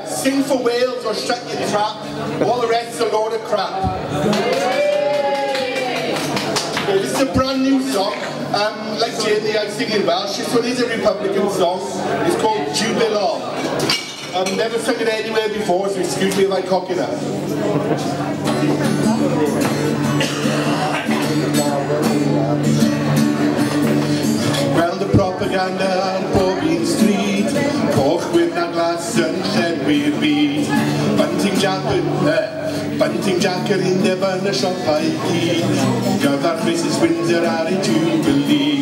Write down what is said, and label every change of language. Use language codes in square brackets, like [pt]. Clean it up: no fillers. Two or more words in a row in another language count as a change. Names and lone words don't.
[en] Sing for Wales or shut your trap. All the rest's a load of crap. This is a brand new song. Like Jamie, I sing in Welsh. This one is a Republican song. It's called Jubilee. I've never sung it anywhere before, so excuse me if I cock it up. [cy] Gweld y propaganda ar bob un stryd, coch with na glas yn llenwi'r byd. [en] Bunting Jack [cy] yr undeb yn y siopau gyd, gyfer Mrs Windsor ar ei Jubilee.